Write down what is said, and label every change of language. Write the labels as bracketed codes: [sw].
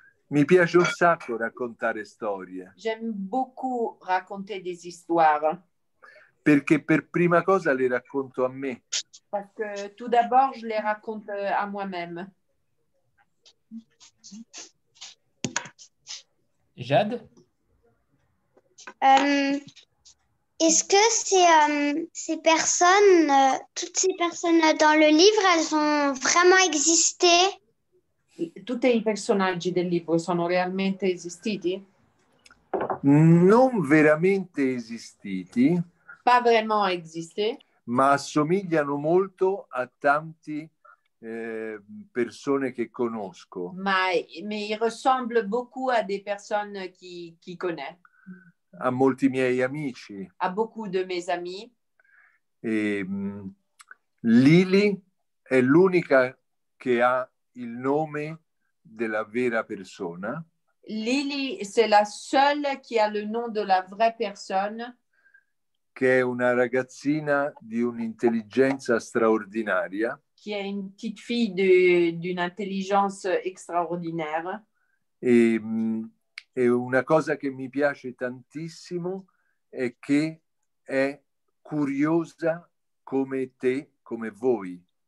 [it] Mi piace un sacco raccontare storie, [fr] J'aime beaucoup raconter des histoires [it] perché per prima cosa le racconto a me. [fr] parce que tout d'abord, je les raconte à moi-même. Jade? Est-ce que ces personnes, toutes ces personnes dans le livre, elles ont vraiment existé? [it] Tutti i personaggi del libro sono realmente esistiti? Non veramente esistiti, [fr] Pas vraiment existé, [it] ma assomigliano molto a tanti persone che conosco. [fr] mais il ressemble beaucoup à des personnes qui connaissent, [it] A molti miei amici. [fr] à beaucoup de mes amis. [it] E, Lily è l'unica che ha il nome della vera persona. [fr] Lily, c'est la seule qui a le nom de la vraie personne. [it] Che è una ragazzina di un'intelligenza straordinaria. [fr] Qui est une petite fille d'une intelligence extraordinaire. [it] E una cosa che mi piace tantissimo è che è curiosa come te, come voi.